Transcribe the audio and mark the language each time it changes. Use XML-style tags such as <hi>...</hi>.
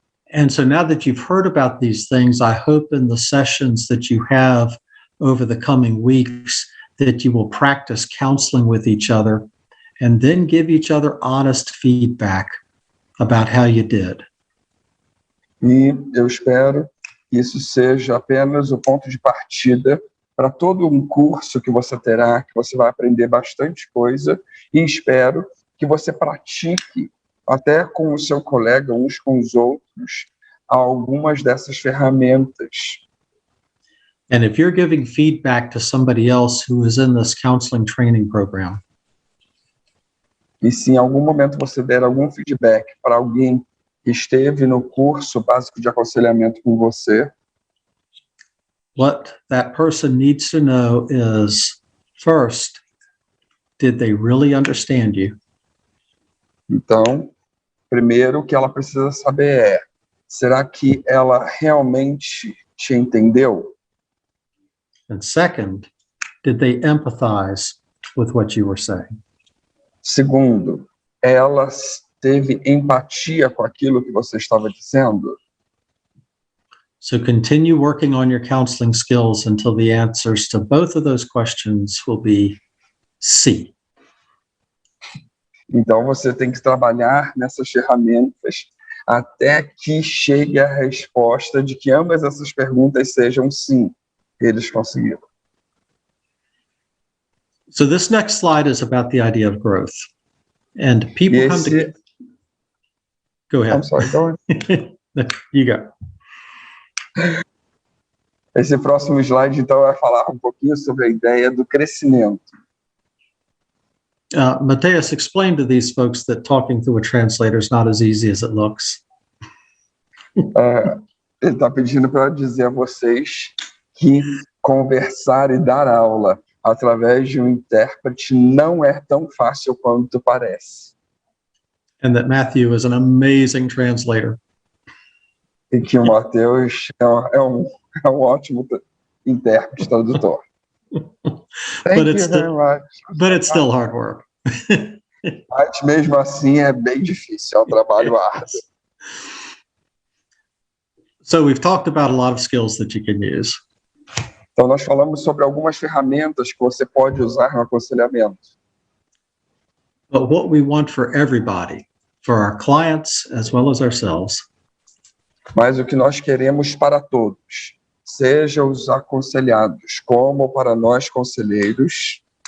<en>And so now that you've heard about these things, I hope in the sessions that you have over the coming weeks that you will practice counseling with each other and then give each other honest feedback about how you did.</en> <pt>E eu espero que isso seja apenas o ponto de partida para todo um curso que você terá, que você vai aprender bastante coisa, e espero que você pratique até com o seu colega, uns com os outros, algumas dessas ferramentas.</pt> <en>And if you're giving feedback to somebody else who is in this counseling training program,</en> <pt>E se em algum momento você der algum feedback para alguém que esteve no curso básico de aconselhamento com você,</pt> <en>what that person needs to know is, first, did they really understand you?</en> <pt>então, primeiro o que ela precisa saber é, será que ela realmente te entendeu?</pt> <en>And second, did they empathize with what you were saying?</en> <pt>Segundo, ela teve empatia com aquilo que você estava dizendo?</pt> <en>So continue working on your counseling skills until the answers to both of those questions will be C.</en> <pt>Então, você tem que trabalhar nessas ferramentas até que chegue a resposta de que ambas essas perguntas sejam sim. Eles conseguiram.</pt> <en>So this next slide is about the idea of growth. And people come to... Go ahead. I'm sorry, go ahead. You go.</en> <pt>Esse próximo slide, então, vai falar um pouquinho sobre a ideia do crescimento.</pt> <en>Mateus, explain to these folks that talking through a translator is not as easy as it looks.</en> <pt>Ele está pedindo para dizer a vocês que conversar e dar aula através de um intérprete não é tão fácil quanto parece.</pt> <en>And that Matthew is an amazing translator.</en> <pt>E que o Mateus é um ótimo intérprete, tradutor.</pt> <en>Thank you very much. But it's still hard work.</en> <pt>Mas mesmo assim é bem difícil, é um trabalho árduo.</pt> <en>So we've talked about a lot of skills that you can use.</en> <pt>Então nós falamos sobre algumas ferramentas que você pode usar no aconselhamento.</pt> <en>But what we want for everybody, for our clients as well as ourselves,</en> <pt>Mas o que nós queremos para todos, seja os aconselhados como para nós conselheiros,</pt>